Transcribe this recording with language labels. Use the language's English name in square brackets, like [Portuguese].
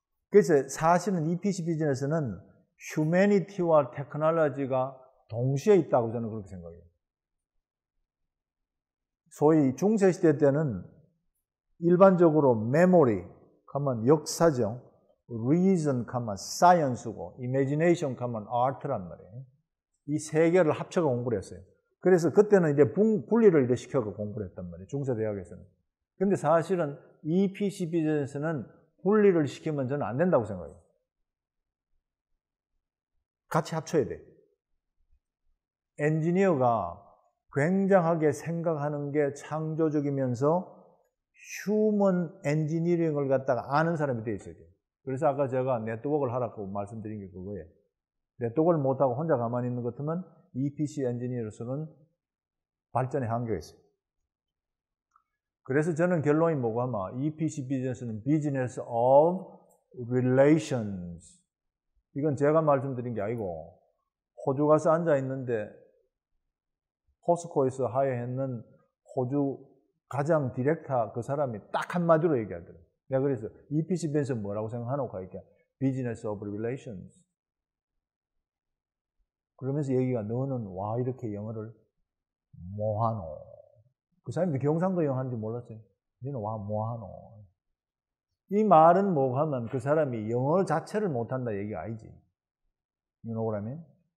[Korean] 그래서 사실은 EPC 비즈니스는 휴머니티와 테크놀로지가 동시에 있다고 저는 그렇게 생각해요. 소위 중세시대 때는 일반적으로 메모리, 가면 역사죠. reason, science고 imagination, art란 말이에요. 이 세 개를 합쳐서 공부를 했어요. 그래서 그때는 이제 분리를 이제 시켜서 공부를 했단 말이에요. 중세대학에서는. 근데 사실은 EPC 비즈니스는 분리를 시키면 저는 안 된다고 생각해요. 같이 합쳐야 돼. 엔지니어가 굉장하게 생각하는 게 창조적이면서 휴먼 엔지니어링을 갖다가 아는 사람이 되어 있어야 돼요. 그래서 아까 제가 네트워크를 하라고 말씀드린 게 그거예요. 네트워크를 못하고 혼자 가만히 있는 것 같으면 EPC 엔지니어로서는 발전의 한계가 있어요. 그래서 저는 결론이 뭐고 하면 EPC 비즈니스는 [English] Business of Relations. [Korean] 이건 제가 말씀드린 게 아니고 호주 가서 앉아 있는데 포스코에서 하여했는 호주 가장 디렉터 그 사람이 딱 한마디로 얘기하더라고요. 내가 그래서 EPC 비즈니스 뭐라고 생각하노? 하니까 [English] Business of Relations. [Korean] 그러면서 얘기가 너는 와 이렇게 영어를 뭐하노? 그 사람이 경상도 영어 하는지 몰랐어요. 너는 와 뭐하노? 이 말은 뭐 하면 그 사람이 영어 자체를 못한다 얘기가 아니지. [English] You know what I mean?